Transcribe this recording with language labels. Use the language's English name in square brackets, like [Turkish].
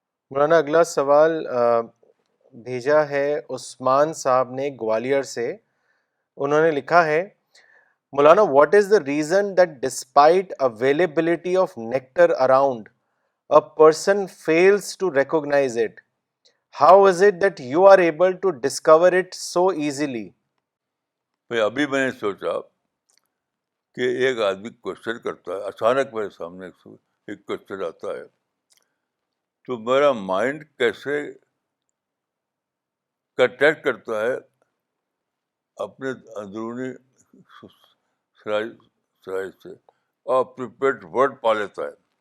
[Urdu] مولانا اگلا سوال بھیجا ہے عثمان صاحب نے گوالیار سے. انہوں نے لکھا ہے, [English] مولانا what is the reason that despite availability of nectar around a person fails to recognize it? How is it that you are able to discover it so easily? [Urdu] ابھی میں نے سوچا کہ ایک آدمی کوشچن کرتا ہے, اچانک میرے سامنے ایک کوشچن آتا ہے, تو میرا مائنڈ کیسے کنٹیکٹ کرتا ہے اپنے اندرونی صلاحیت سے اور پریپیئرڈ ورڈ پا لیتا ہے.